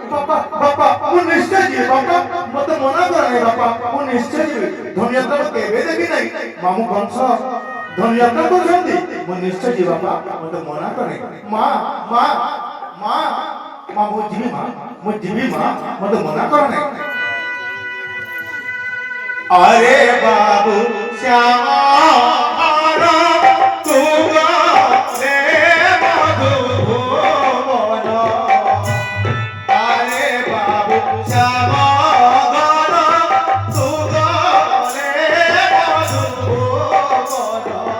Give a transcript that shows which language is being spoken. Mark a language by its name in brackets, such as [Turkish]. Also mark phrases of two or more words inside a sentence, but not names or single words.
[Odia] ବାପା ମୁଁ ନିଶ୍ଚୟ ଯିବି ବାପା, ମତେ ମନା କର ନାହିଁ ବାପା, ମୁଁ ନିଶ୍ଚୟ ଯିବି। ଧନୁଯାତ୍ରା ମୁଁ କେବେ ଦେଖି ନାହିଁ। ମାମୁ କଂସ ଧନୁଯାତ୍ରା କରୁଛନ୍ତି, ମୁଁ ନିଶ୍ଚୟ ଯିବି ବାପା, ମତେ ମନା କର ନାହିଁ। ମା ମା ମା ମା ମୁଁ ଯିବି ମା, ମୁଁ ଯିବି ମା, ମତେ ମନା କର ନାହିଁ। [Hindi] अरे बाबू श्यामा तू गे मधुबन। अरे बाबू श्यामा तू गे मधुबन।